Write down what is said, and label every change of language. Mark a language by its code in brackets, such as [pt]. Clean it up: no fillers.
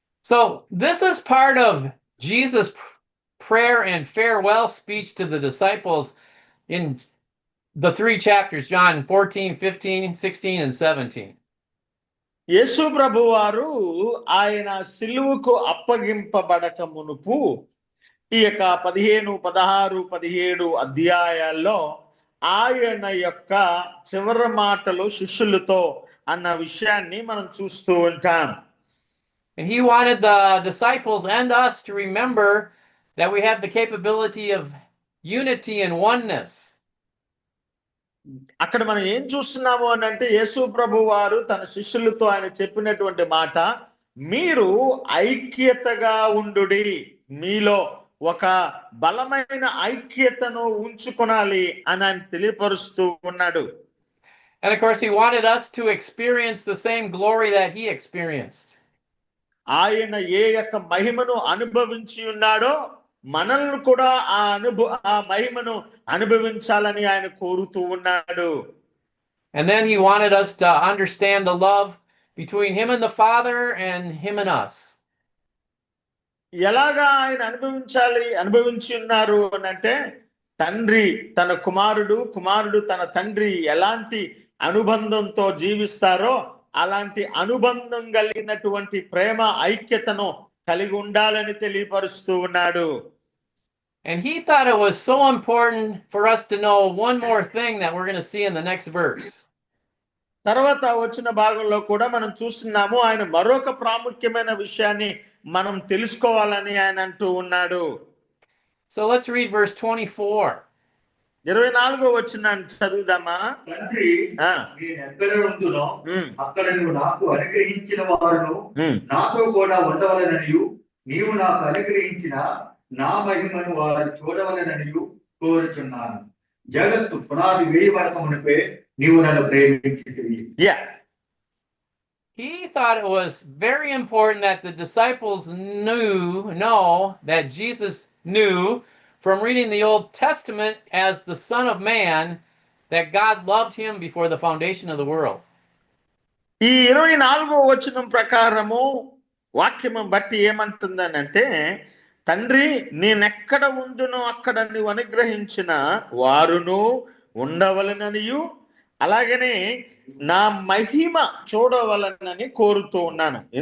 [en] So this is part of Jesus' prayer and farewell speech to the disciples in the 3 chapters, John 14, 15, 16, and 17. [te] యేసు ప్రభు వారు ఆయన సిలువకు అప్పగింపబడక మునుపు ఈ యొక్క 15, 16, 17 అధ్యాయాల్లో ఆయన యొక్క చివరి మాటలు శిష్యులతో అన్న విషయాన్ని మనం చూస్తూ ఉంటాం. [en] And he wanted the disciples and us to remember that we have the capability of unity and oneness. [te] అక్కడ మనం ఏం చూస్తున్నాము అని అంటే, యేసు ప్రభు వారు తన శిష్యులతో ఆయన చెప్పినటువంటి మాట, మీరు ఐక్యతగా ఉండుడి, మీలో ఒక బలమైన ఐక్యతను ఉంచుకొనాలి అని ఆయన తెలియపరుస్తూ ఉన్నాడు. [en] And of course, he wanted us to experience the same glory that he experienced. [te] ఆయన ఏ యొక్క మహిమను అనుభవించి ఉన్నాడో మనల్ని కూడా ఆ మహిమను అనుభవించాలని ఆయన కోరుతూ ఉన్నాడు. [en] And then he wanted us to understand the love between him and the Father and him and us. [te] ఎలాగా ఆయన అనుభవించి ఉన్నారు అంటే, తండ్రి తన కుమారుడు, కుమారుడు తన తండ్రి ఎలాంటి అనుబంధంతో జీవిస్తారో అలాంటి అనుబంధం కలిగినటువంటి ప్రేమ ఐక్యతను కలిగి ఉండాలని తెలియపరుస్తూ ఉన్నాడు. [en] And he thought it was so important for us to know one more thing that we're going to see in the next verse. [te] తర్వాత వచ్చిన భాగంలో కూడా మనం చూస్తున్నాము, ఆయన మరొక ప్రాముఖ్యమైన విషయాన్ని మనం తెలుసుకోవాలని ఆయన అంటూ ఉన్నాడు. [en] So let's read verse 24. [te] 24వ వచనాన్ని చదువుదామా? తండ్రి నేను ఎక్కడ ఉందునో అక్కడ నువ్వు నాకు అనుగ్రహించిన వారును నాతో కూడా ఉండవలననియు నీవు నాకు అనుగ్రహించిన నా మహిమను వారు చూడవలననియు కోరుచున్నాను. జగత్తు పునాది వేయబడక మునిపే నీవు నన్ను ప్రేమించితివి. [en] He thought it was very important that the disciples know that Jesus knew from reading the Old Testament as the Son of Man that God loved him before the foundation of the world. [te] ఈ 24వ వచనం ప్రకారము వాక్యము బట్టి ఏమంటుందనంటే, తండ్రి నేనెక్కడ ఉందునో అక్కడ నీవు అనుగ్రహించిన వారును ఉండవలననియు అలాగనే నా మహిమ చూడవలనని కోరుతూ ఉన్నాను.